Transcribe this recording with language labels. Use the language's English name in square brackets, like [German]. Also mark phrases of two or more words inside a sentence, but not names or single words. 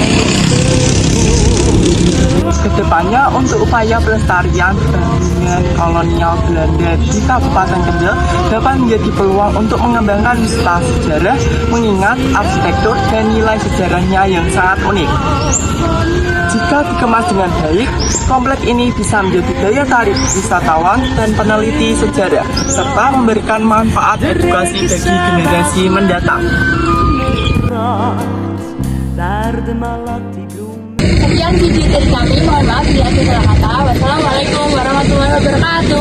[Indonesian] Kedepannya untuk upaya pelestarian bangunan kolonial Belanda di Kabupaten Kendal dapat menjadi peluang untuk mengembangkan wisata sejarah mengingat arsitektur dan nilai sejarahnya yang sangat unik. Jika dikemas dengan baik, kompleks ini bisa menjadi daya tarik wisatawan dan peneliti sejarah, serta memberikan manfaat edukasi bagi generasi mendatang. [Dutch] Daar de malati bloem. [Indonesian] Sekian video dari kami, mohon maaf bila ada salah kata. [Arabic] والسلام عليكم ورحمة الله وبركاته.